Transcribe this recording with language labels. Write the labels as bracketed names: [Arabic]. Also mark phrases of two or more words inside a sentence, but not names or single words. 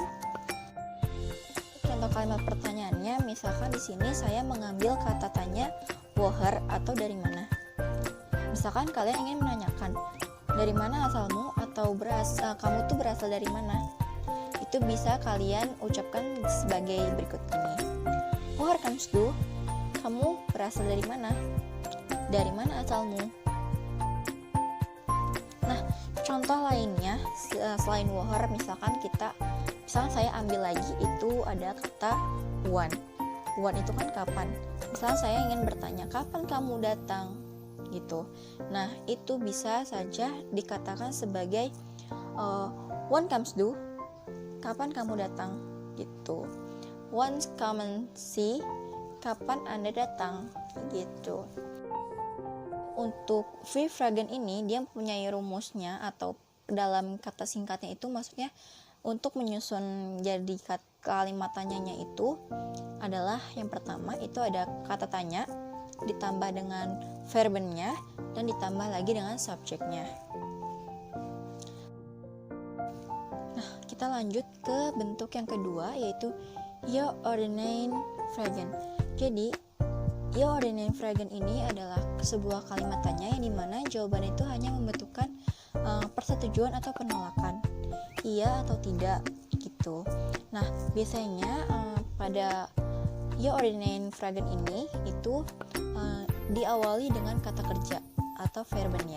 [Indonesian] Contoh kalimat pertanyaannya, misalkan di sini saya mengambil kata tanya woher atau dari mana. Misalkan kalian ingin menanyakan dari mana asalmu atau kamu tuh berasal dari mana. Itu bisa kalian ucapkan sebagai berikut ini. [German] Woher kommst du? [Indonesian] Kamu berasal dari mana? Dari mana asalmu? Nah, contoh lainnya selain woher, misalkan saya ambil lagi itu ada kata wann. Wann itu kan kapan. Misalnya saya ingin bertanya, kapan kamu datang? Gitu. Nah, itu bisa saja dikatakan sebagai [German] wann kommst du? [Indonesian] Kapan kamu datang? Gitu. [German] Wann kommen Sie? [Indonesian] Kapan Anda datang? Gitu. Untuk [German] Wie fragen [Indonesian] ini dia mempunyai rumusnya, atau dalam kata singkatnya itu maksudnya untuk menyusun jadi kalimat tanyanya itu adalah yang pertama itu ada kata tanya ditambah dengan verbennya dan ditambah lagi dengan subjeknya. Nah, kita lanjut ke bentuk yang kedua yaitu [German] Ja oder Nein fragen. [Indonesian] Jadi [German] Ja oder Nein fragen [Indonesian] ini adalah sebuah kalimat tanya yang dimana jawaban itu hanya membutuhkan persetujuan atau penolakan, iya atau tidak gitu. Nah, biasanya pada [German] Ja oder Nein fragen [Indonesian] ini itu diawali dengan kata kerja atau verben ya.